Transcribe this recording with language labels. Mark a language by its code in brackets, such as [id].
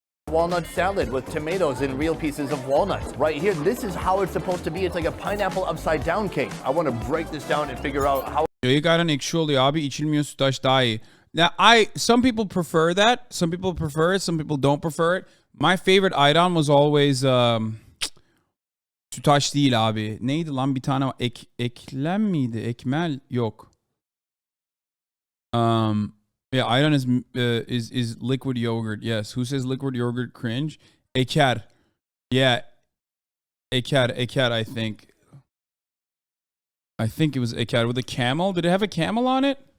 [en] Walnut salad with tomatoes and real pieces of walnuts. Right here, this is how it's supposed to be. It's like a pineapple upside down cake. I want to break this down and figure out how. [tr] Yayık ayran ekşi oluyor abi. İçilmiyor sütaş daha iyi. [en] Now, some people prefer that. Some people prefer it. Some people don't prefer it. My favorite ayran was always sütaş [tr] değil abi. Neydi lan bir tane eklem miydi? Ekmel yok. [en] Yeah, ayran is liquid yogurt. Yes. Who says liquid yogurt cringe? Eker. Yeah. Eker, I think. I think it was Eker with a camel. Did it have a camel on it?